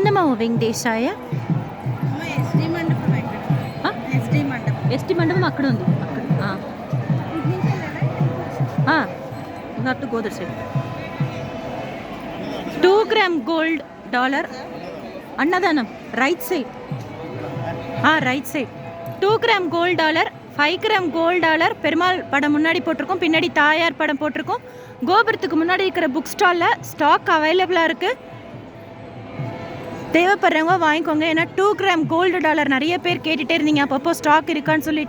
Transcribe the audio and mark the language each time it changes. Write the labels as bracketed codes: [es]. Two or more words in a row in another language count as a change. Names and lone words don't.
[te] వెంకటేశాయ. ఎస్టీ మండపం అక్కడ ఉంది. అక్కడ గోదర్ సైడ్ 2 [en] gram gold dollar [te] అన్నదానం [en] right side. [ta] 2 [en] gram gold dollar, [ta] 5 [en] gram gold dollar [ta] பெருமாள் படம் முன்னாடி போட்டிருக்கோம், பின்னாடி தாயார் படம் போட்டிருக்கோம். கோபுரத்துக்கு முன்னாடி இருக்கிற [en] book stall stock available [ta] இருக்குது. தேவைப்படுறவங்க வாங்கிக்கோங்க. ஏன்னா 2 [en] gram gold dollar [ta] நிறைய பேர் கேட்டுகிட்டே இருந்தீங்க அப்பப்போ ஸ்டாக் இருக்கான்னு சொல்லிட்டு.